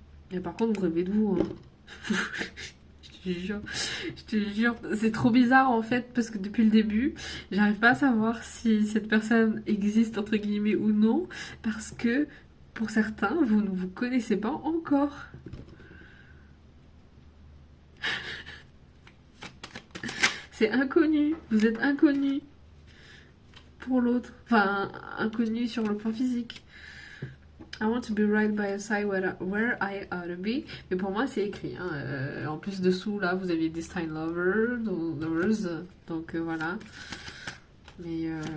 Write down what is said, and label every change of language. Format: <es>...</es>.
<fr>Et par contre, vous rêvez de vous. Hein. Je te jure, c'est trop bizarre en fait, parce que depuis le début, j'arrive pas à savoir si cette personne existe entre guillemets ou non, parce que pour certains, vous ne vous connaissez pas encore. C'est inconnu, vous êtes inconnu pour l'autre, enfin inconnu sur le plan physique.</fr> <en>I want to be right by your side where I ought to be.</en> <fr>Mais pour moi, c'est écrit. Hein. En plus, dessous, là, vous aviez Destined Lovers. Donc, voilà. Mais...</fr>